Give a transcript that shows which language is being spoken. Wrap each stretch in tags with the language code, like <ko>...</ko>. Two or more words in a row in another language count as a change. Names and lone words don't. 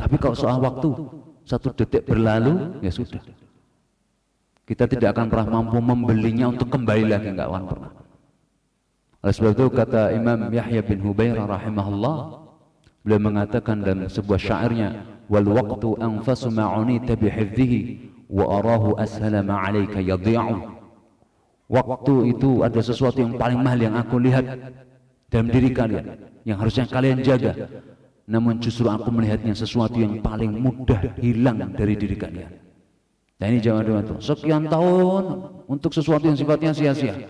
<id>Tapi kalau soal waktu, satu detik berlalu ya sudah. Kita tidak akan pernah mampu membelinya untuk kembali lagi, nggak akan pernah. Oleh sebab itu kata Imam Yahya bin Hubairah rahimahullah, beliau mengatakan dalam sebuah syairnya,</id> <ar>والوقت أنفس ما عنيت بحفظه وأراه أسهل ما عليك يضيع.</ar> <id>Waktu itu ada sesuatu yang paling mahal yang aku lihat dalam diri kalian, yang harusnya kalian jaga. Namun justru aku melihatnya sesuatu yang paling mudah hilang dari diri kalian. Nah, ini jangan dibantu. Sekian tahun untuk sesuatu yang sifatnya sia-sia.</id>